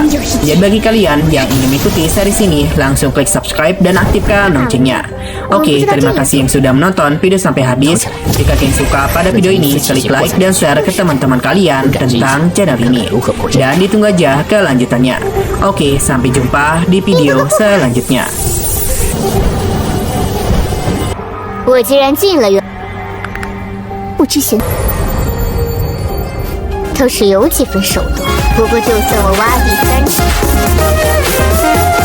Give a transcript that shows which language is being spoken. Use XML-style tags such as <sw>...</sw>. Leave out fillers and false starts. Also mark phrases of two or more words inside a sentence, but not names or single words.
<id>Jadi bagi kalian yang ingin mengikuti series ini, langsung klik subscribe dan aktifkan loncengnya. Oke, terima kasih yang sudah menonton video sampai habis. Jika kalian suka pada video ini, klik like dan share ke teman-teman kalian tentang channel ini. Dan ditunggu aja kelanjutannya. Oke, sampai jumpa di video selanjutnya.</id> <zh>我既然进了元，不知现倒是有几分手段。不过就算我挖地3尺。</zh>